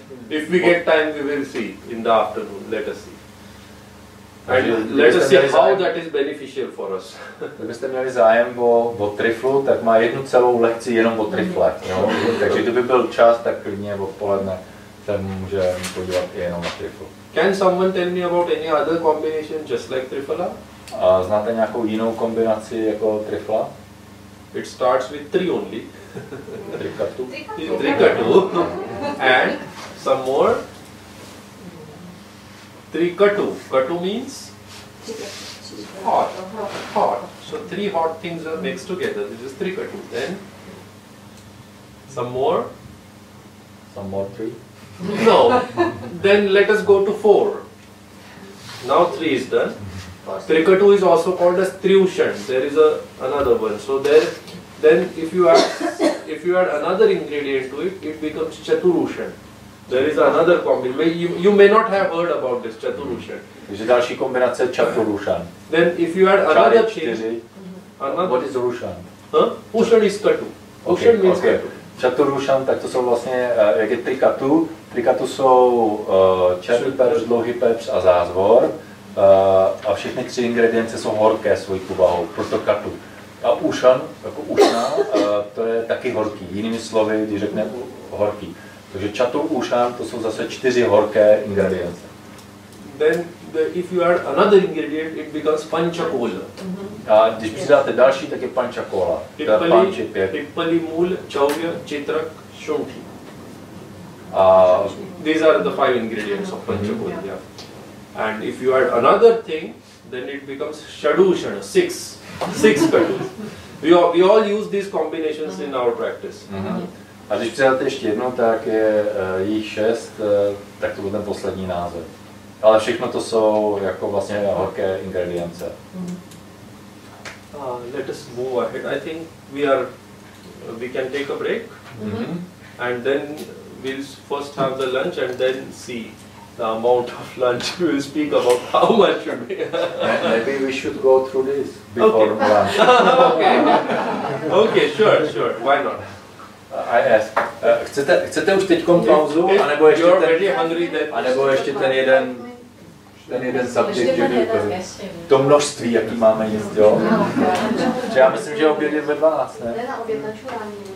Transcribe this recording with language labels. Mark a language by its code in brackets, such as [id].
[en] If we get time, we will see in the afternoon. Let us see. And let us see how that is beneficial for us. [cs] Kdybyste měli zájem o triflu, tak má jednu celou lekci jenom o trifle. Jo? Takže kdyby byl čas, tak klidně odpoledne se může podívat i jenom na triflu. [en] Can someone tell me about any other combination just like triphala? [cs] A znáte nějakou jinou kombinaci jako trifla? [en] It starts with 3 only. Trikatu. Trikatu. And some more. Trikatu. Katu means hot, hot. So 3 hot things are mixed together. This is trikatu. Then some more. Some more 3. No. Then let us go to 4. Now 3 is done. Trikatu is also called as triushan. There is another one. So then if you add another ingredient to it, it becomes chaturushan. There is another combination. You may not have heard about this chaturushan. Takže další kombinace Chaturushan. Then if you add another thing, What is Rushan? Ushan is katu. Ushan means katu. [cs] Chaturushan, tak to jsou vlastně, jak je trikatu. Trikatu jsou černý pepř, dlouhý pepř a zázvor. A všechny 3 ingredience jsou horké svojí povahou, proto katu. A ushan, jako ušna, to je taky horký. Jinými slovy, když řekne horký. Takže chaturushan, to jsou zase 4 horké ingredience. [en] Then if you add another ingredient, it becomes panchakola. [cs] A když přidáte další, tak je panchakola. [en] Pippali, mool, chaurya, chitrak, shunthi. A These are the 5 ingredients of panchakola. Yeah. And if you add another thing, then it becomes shadushan, 6 katus. We all use these combinations in our practice. [cs] A když přidáte ještě jednou, tak je jich 6, tak to bude ten poslední název. Ale všechno to jsou jako vlastně horké ingredience. [en] Let us move ahead. I think we can take a break, and then we'll first have the lunch and then see the amount of lunch. We will speak about how much should be. Maybe we should go through this before lunch. Okay, sure. Why not? I ask. [cs] Chcete už teď pauzu, anebo ještě ten jeden subjekt, že to množství, jaký máme jíst, jo? Že já myslím, že oběd je ve 12, ne? Ne, na oběd na čurání.